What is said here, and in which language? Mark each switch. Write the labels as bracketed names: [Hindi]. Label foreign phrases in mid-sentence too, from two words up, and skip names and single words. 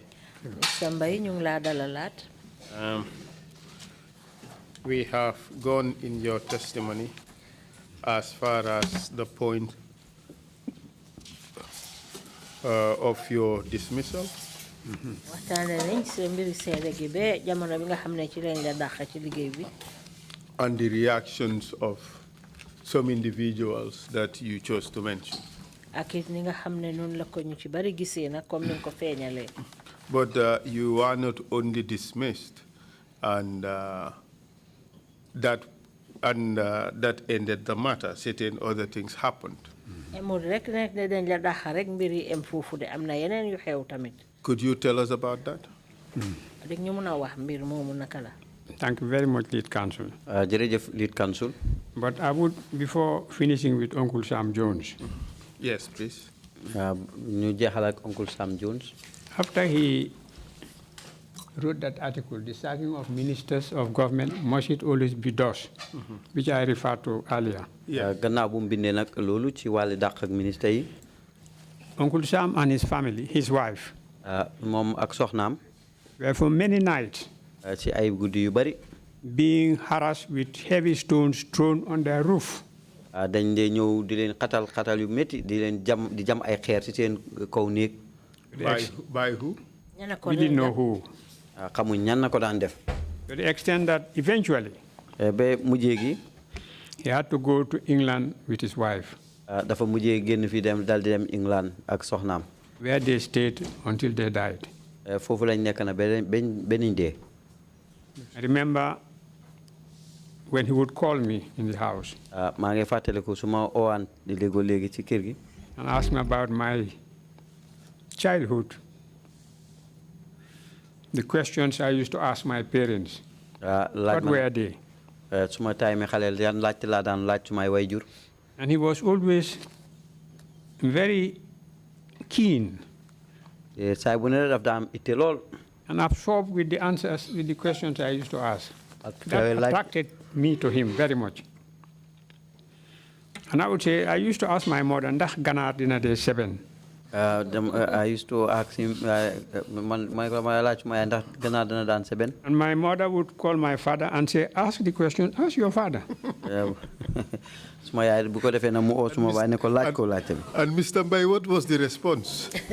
[English] Mr. [Wolof] Mbai, ñu ngi laa dalalaat. [English] We have gone in your testimony as far as the point of your dismissal. [Wolof] Waxtaane nañ sa mbiri seede gi ba jamono bi nga xam ne ci lañ la dàq ci liggéey bi. [English] And the reactions of some individuals that you chose to mention. [Wolof] Ak it ni nga xam ne noonu la ko ñu ci bari gisee nag comme ni nga ko feeñalee. [English] But you are not only dismissed, and that ended the matter. Certain other things happened. [Wolof] Emul rek nekk ne dañ la dàq rek mbiri em foofu de am na yeneen yu xew tamit. [English] Could you tell us about that? [Wolof] Rek ñu mën a wax mbir moomu naka la. [English] Thank you very much, Lead Counsel. [Wolof] Jërëjëf, [English] Lead Counsel. But I would, before finishing with Uncle Sam Jones. Yes, please. [Wolof] Ñu jeexal ak Uncle Sam Jones. [English] After he wrote that article, the sacking of ministers of government, must it always be thus, which I referred to earlier. [Wolof] Gannaaw bu mu bindee nag loolu ci wàllu dàq ak ministre yi. [English] Uncle Sam and his family, his wife, [Wolof] moom ak soxnaam. [English] were for many nights [Wolof] ci ay guddi yu bari. [English] being harassed with heavy stones thrown on their roof. [Wolof] dañ dee ñëw di leen xatal yu métti di leen jam ay xeer ci seen kaw néeg. [English] By who? We didn't know who. [Wolof] xamuñ ñan na ko daan def. [English] To the extent that eventually [Wolof] ba mujjee gi. [English] he had to go to England with his wife. [Wolof] dafa mujjee génn fii dal di dem England ak soxnaam. [English] where they stayed until they died. [Wolof] foofu lañ nekk na benn dee. [English] I remember when he would call me in the house. [Wolof] maa ngi fàttaliku su ma oowaan di léegi ci kër gi. [English] and ask me about my childhood. The questions I used to ask my parents. What were they? [Wolof] Suma time xaleel yan laajte laa daan laaj sumay wayjur. [English] And he was always very keen. [Wolof] Saay bu ne daf daan itte lool. [English] And absorbed with the answers, with the questions I used to ask. That attracted me to him very much. And I would say, I used to ask my mother, [Wolof] ndax ganaar dina dee 7? [English] I used to ask him, and my mother would call my father and say, ask the question, ask your father. And Mr. Mbai, what was the response?